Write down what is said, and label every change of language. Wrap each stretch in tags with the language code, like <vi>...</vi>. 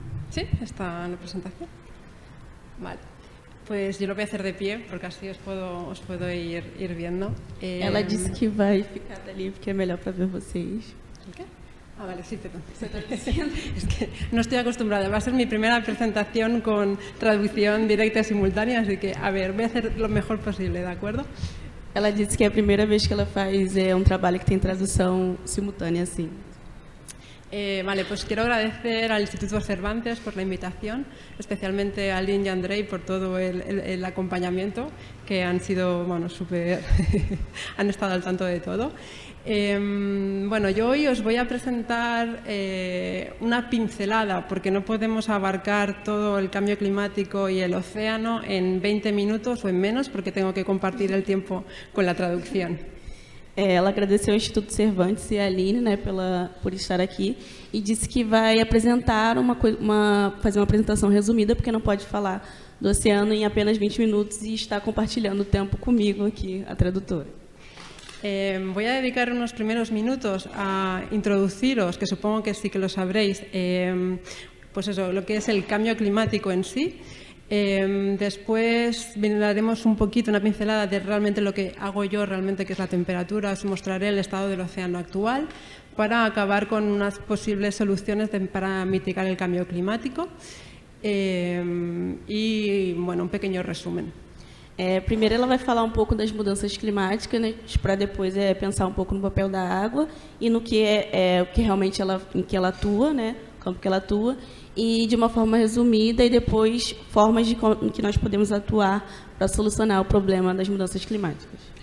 <es>Sí, está la presentación. Vale. Pues yo lo voy a hacer de pie, porque así os puedo ir viendo.</es> <pt>Ela disse que vai ficar dali porque é melhor para ver vocês.</pt> <es>¿El qué? Ah, vale, sí, perdón. Es que no estoy acostumbrada. Va a ser mi primera presentación con traducción directa y simultánea, así que, a ver, voy a hacer lo mejor posible, ¿de acuerdo?</es> <pt>Ela disse que é a primeira vez que ela faz trabalho que tem tradução simultânea assim.</pt> <es>Vale, pues quiero agradecer al Instituto Cervantes por la invitación, especialmente a Aline y a Andrei por todo el acompañamiento, que han sido, bueno, súper, han estado al tanto de todo. Bueno, yo hoy os voy a presentar una pincelada, porque no podemos abarcar todo el cambio climático y el océano en 20 minutos o en menos, porque tengo que compartir el tiempo con la traducción.</es> <pt>Ela agradeceu ao Instituto Cervantes e a Aline, né, por estar aqui, e disse que vai apresentar fazer uma apresentação resumida, porque não pode falar do oceano em apenas 20 minutos e está compartilhando o tempo comigo aqui, a tradutora.</pt> <es>Voy a dedicar unos primeros minutos a introduciros, que supongo que sí que lo sabréis, pues eso, lo que es el cambio climático en sí. Después haremos un poquito, una pincelada de realmente lo que hago yo realmente, que es la temperatura. Os mostraré el estado del océano actual para acabar con unas posibles soluciones para mitigar el cambio climático y, bueno, un pequeño resumen.</es> <pt>Primeiro ela vai falar um pouco das mudanças climáticas, né, para depois pensar um pouco no papel da água e no que o que realmente em que ela atua, né, como que ela atua, e de uma forma resumida, e depois formas em que nós podemos atuar para solucionar o problema das mudanças climáticas.</pt>